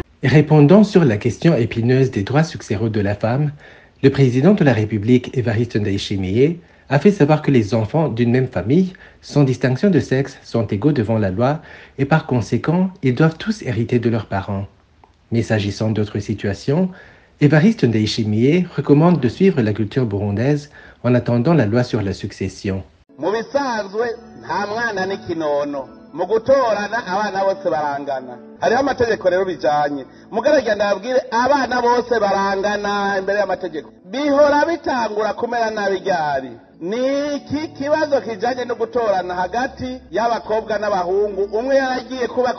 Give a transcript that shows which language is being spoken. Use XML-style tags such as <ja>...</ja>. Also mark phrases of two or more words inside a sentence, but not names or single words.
<fr>Répondant sur la question épineuse des droits successoraux de la femme, le président de la République, Évariste Ndayishimiye, a fait savoir que les enfants d'une même famille, sans distinction de sexe, sont égaux devant la loi et par conséquent, ils doivent tous hériter de leurs parents. Mais s'agissant d'autres situations, Évariste Ndayishimiye recommande de suivre la culture burundaise en attendant la loi sur la succession.</fr> <rn>Mu bisanzwe nta mwana n'ikinono mu gutorana abana bose barangana hariho amategeko rero bijanye mugaragenda ndabwire abana bose barangana imbere y'amategeko bihora bitangura kumera nabi ryari niki kibazo kijanye no gutorana hagati y'abakobwa n'abahungu umwe yaragiye kuba</rn>